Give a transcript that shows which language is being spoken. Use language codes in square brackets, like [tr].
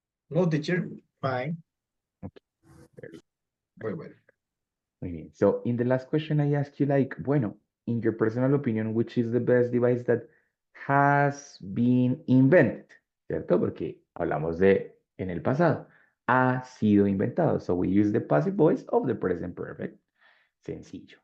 [en] No, teacher. Fine. Okay. Very Very well. [es] Muy bien. [en] So in the last question, I asked you like, bueno, in your personal opinion, which is the best device that has been invented? [es] ¿Cierto? Porque hablamos de en el pasado. Ha sido inventado. [en] So we use the passive voice of the present perfect. Sencillo.